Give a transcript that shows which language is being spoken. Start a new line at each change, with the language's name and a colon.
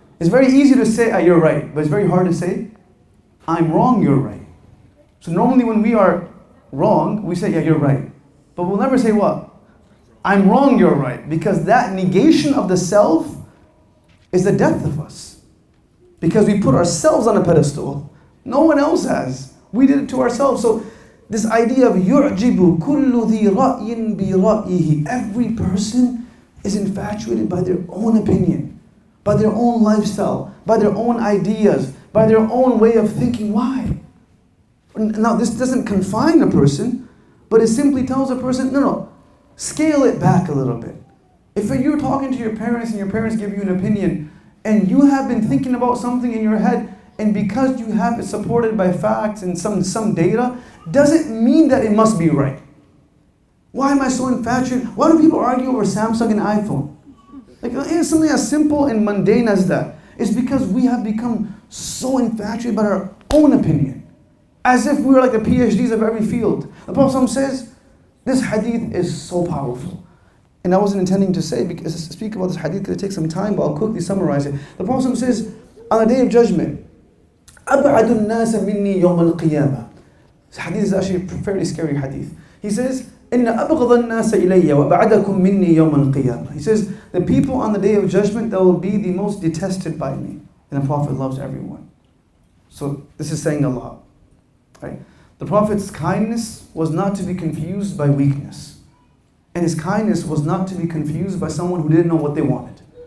English: It's very easy to say, you're right, but it's very hard to say, I'm wrong, you're right. So normally when we are wrong, we say, yeah, you're right. But we'll never say what? I'm wrong, you're right. Because that negation of the self is the death of us. Because we put ourselves on a pedestal. No one else has. We did it to ourselves. So this idea of
Arabic: يُعْجِبُ كُلُّ ذِي رَأْيٍ بِرَأْيِهِ.
English: Every person is infatuated by their own opinion, by their own lifestyle, by their own ideas, by their own way of thinking. Why? Now this doesn't confine a person, but it simply tells a person, no, scale it back a little bit. If you're talking to your parents and your parents give you an opinion, and you have been thinking about something in your head, and because you have it supported by facts and some data, doesn't mean that it must be right. Why am I so infatuated? Why do people argue over Samsung and iPhone? Like, it's something as simple and mundane as that. It's because we have become so infatuated by our own opinion, as if we were like the PhDs of every field. The Prophet says, this hadith is so powerful. And I wasn't intending to speak about this hadith because it takes some time, but I'll quickly summarize it. The Prophet says, on the day of judgment,
Arabic: أَبْعَدُ النَّاسَ مِنِّي يَوْمَ الْقِيَامَةِ.
English: This hadith is actually a fairly scary hadith. He says,
Arabic: إِنَّ أَبْغَضَ النَّاسَ إِلَيَّ وَأَبْعَدَكُم مِّنِّي يَوْمَ الْقِيَامَةِ.
English: He says, the people on the day of judgment that will be the most detested by me. And the Prophet loves everyone. So this is saying a lot. Right? The Prophet's kindness was not to be confused by weakness. And his kindness was not to be confused by someone who didn't know what they wanted.